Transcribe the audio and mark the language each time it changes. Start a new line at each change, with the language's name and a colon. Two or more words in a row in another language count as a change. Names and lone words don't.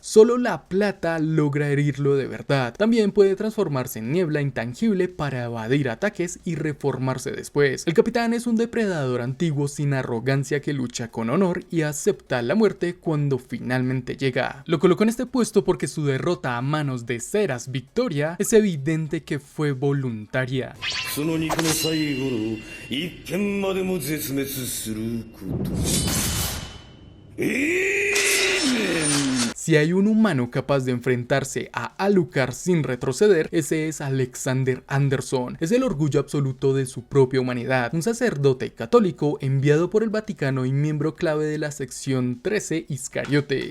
Spanish: Solo la plata logra herirlo de verdad. También puede transformarse en niebla intangible para evadir ataques y reformarse después. El capitán es un depredador antiguo sin arrogancia que lucha con honor y acepta la muerte cuando finalmente llega. Lo colocó en este puesto porque su derrota a manos de Seras Victoria es evidente que fue voluntaria.
Japanese: 最後の一片までも絶滅すること。
Spanish: Si hay un humano capaz de enfrentarse a Alucard sin retroceder, ese es Alexander Anderson. Es el orgullo absoluto de su propia humanidad, un sacerdote católico enviado por el Vaticano y miembro clave de la sección 13 Iscariote.